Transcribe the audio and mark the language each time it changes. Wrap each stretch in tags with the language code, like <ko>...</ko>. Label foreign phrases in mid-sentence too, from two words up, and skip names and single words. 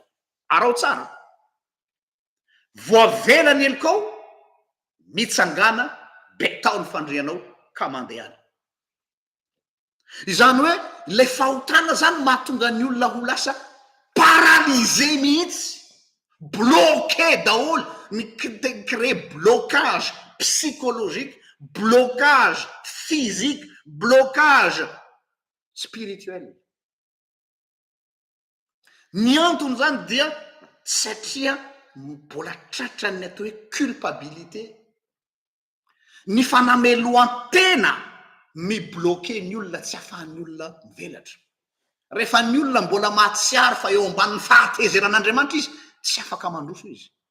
<mg>Arao tsara, voavela ny helikao, mitsangana be tao ny fandrianao ka mandehana. izany hoe ilay fahotana zany mahatonga ny olona ho lasa paralysé mihitsy, bloqué daholo,</mg> <fr>crée blocage psychologique, blocage physique, blocage spirituel.</fr> <mg>Ny antony zany dia satria mbola tratrany atao hoe culpabilité, ny fanameloan-tena mibloqué ny olona, tsy ahafahan'ny olona mivelatra. Rehefa ny olona mbola mahatsiaro fa eo ambanin'ny fahatezeran'Andriamanitra izy, tsy afaka mandroso izy.</mg>